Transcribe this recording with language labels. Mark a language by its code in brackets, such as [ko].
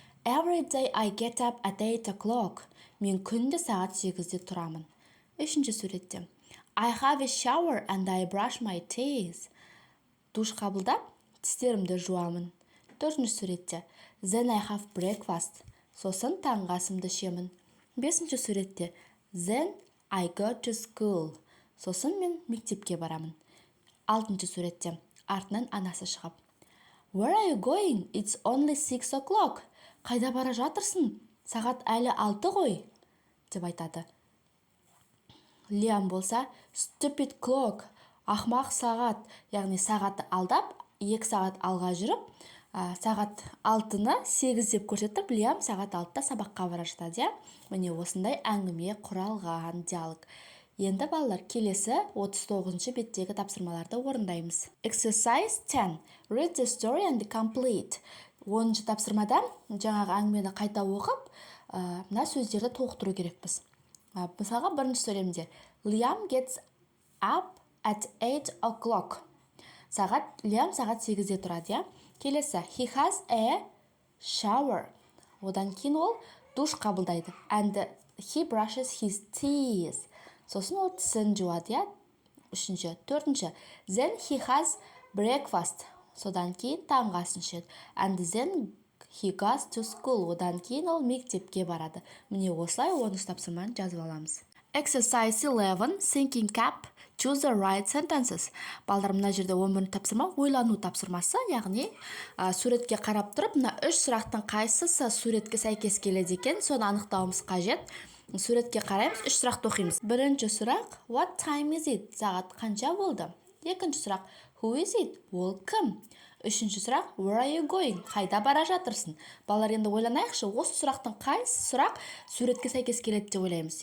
[en] Every day I get up at 8 o'clock. [kk] Мен күнде сағат 8-де тұрамын. Үшінші суретте. [en] I have a shower and I brush my teeth. [kk] Душ қабылдап, тістерімді жуамын. Төртінші суретте. [en] Then I have breakfast. [kk] Сосын таңғы асымды ішемін. Бесінші суретте. [en] Then I go to school. [kk] Сосын мен мектепке барамын. Алтыншы суретте. Артынан анасы шығып. [en] Where are you going? It's only 6 o'clock. [kk] Қайда бара жатырсың? Сағат әлі 6 ғой, деп айтады. Лиам болса, [en] stupid clock, [kk] ақмақ сағат, яғни сағатты алдап, 2 сағат алға жүріп, сағат 6-ны 8 деп көрсетіп, Лиам сағат 6-та сабаққа бара жатады. Міне осындай әңгіме құралған диалог. Енді балалар, келесі 39-ші беттегі тапсырмаларды орындаймыз. [en] Exercise 10. Read the story and complete. [kk] 10-ші тапсырмада жаңағы әңгімені қайта оқып, мына сөздерді толықтыру керекпіз. Мысалға, бірінші сөйлемде [en] Liam gets up at 8 o'clock. [kk] Лиам сағат 8-де тұрады. Келесі, [en] he has a shower. [kk] Одан кейін ол душ қабылдайды. [en] And he brushes his teeth. [kk] Сосын ол тісін жуады. Үшінші, төртінші. [en] Then he has breakfast. [kk] Содан кейін таңғы асын ішеді. [en] And then he goes to school. [kk] Одан кейін ол мектепке барады. Міне осылай 10-ші тапсырманы жазып аламыз. [en] Exercise 11. Thinking cap. Choose the right sentences. [kk] Балдар, мына жерде 11-ші тапсырма ойлану тапсырмасы, яғни суретке қарап тұрып, мына 3 сұрақтың қайсысы суретке сәйкес келеді екен, соны анықтауымыз қажет. Суретке қараймыз, 3 сұрақты оқимыз. Бірінші сұрақ, [en] what time is it? [kk] Сағат қанша болды? Екінші сұрақ, [en] who is it? [kk] Ол кім? Үшінші сұрақ, [en] where are you going? [kk] Қайда бара жатырсың? Балалар, енді ойланайықшы, осы сұрақтың қайсы сұрақ суретке сәйкес келеді деп ойлаймыз.